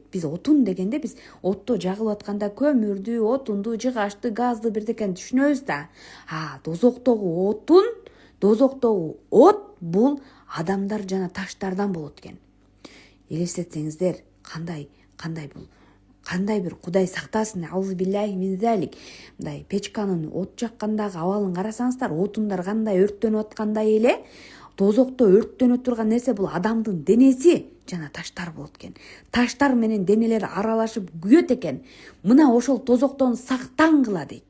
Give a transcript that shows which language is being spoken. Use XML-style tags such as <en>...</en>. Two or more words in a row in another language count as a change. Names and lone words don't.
<ky>Биз отун дегенде биз отто жагылып атканда көмүрдү, отунду, жыгачты, газды бирдекени түшүнөбүз да. Дозоктогу от бул адамдар жана таштардан болот экен. Элестетсеңиздер, кандай бир Кудай сактасын,</ky> <ar>أعوذ بالله من ذلك.</ar> <ky>Мындай печканын от жаккандагы абалын карасаңыздар, отундар кандай өрттөнүп аткандай эле, тозокто өрттөнө турган нерсе бул адамдын денеси, жана таштар болот экен. Таштар менен денелер аралашып күйөт экен. Мына ошол тозоктон сактангыла дейт.</ky>